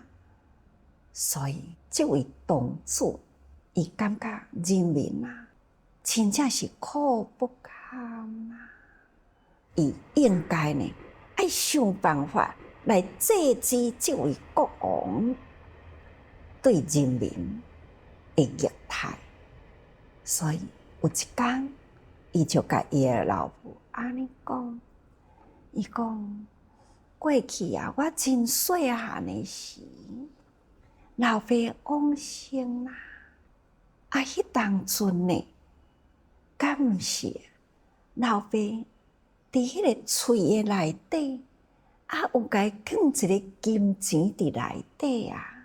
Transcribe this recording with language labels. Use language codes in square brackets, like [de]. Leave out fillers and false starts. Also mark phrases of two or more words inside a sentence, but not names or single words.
[nan] 所以这位董主，伊感觉人民啊，真正是苦不堪呐。伊应该呢，爱想办法来制止这位国王对人民的虐待。所以有一天，伊就甲伊的老母安尼讲，伊讲过去啊，我真细汉的时，老爸往生啦，迄当阵呢，敢毋是老爸伫迄个喙的内底，有甲伊放一个金钱伫内底啊？